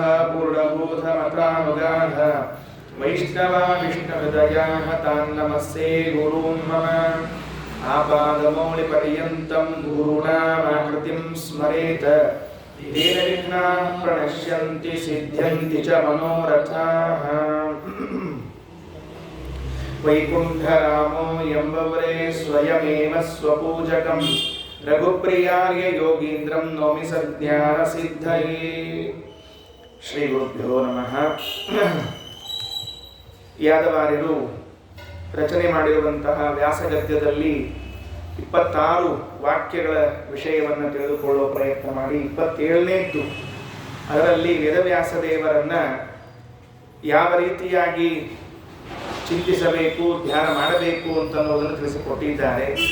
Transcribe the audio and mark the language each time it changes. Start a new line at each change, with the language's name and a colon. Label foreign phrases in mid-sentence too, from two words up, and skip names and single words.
Sanskrit: पूर्णबोधमतानुगाः वैष्णवा विष्णुहृदयाः तान् नमस्ये गुरून् मम आपादमौलिपर्यन्तं गुरूणामाकृतिं स्मरेत तेन विघ्नाः प्रणश्यन्ति सिद्ध्यन्ति च मनोरथाः वैकुण्ठरामो यम्बवरे स्वयमेव स्वपूजकं रघुप्रियार्य योगीन्द्रं नौमि सज्ञानसिद्धये। ಶ್ರೀಗುರುಭ್ಯೋ ನಮಃ.
Kannada: ಯಾದವಾರ್ಯರು ರಚನೆ ಮಾಡಿರುವಂತಹ ವ್ಯಾಸಗದ್ಯದಲ್ಲಿ 26 ವಾಕ್ಯಗಳ ವಿಷಯವನ್ನು ತಿಳಿದುಕೊಳ್ಳುವ ಪ್ರಯತ್ನ ಮಾಡಿ 27ನೇದ್ದು ಅದರಲ್ಲಿ ವೇದವ್ಯಾಸದೇವರನ್ನ ಯಾವ ರೀತಿಯಾಗಿ ಚಿಂತಿಸಬೇಕು, ಧ್ಯಾನ ಮಾಡಬೇಕು ಅಂತನ್ನುವುದನ್ನು ತಿಳಿಸಿಕೊಟ್ಟಿದ್ದಾರೆ.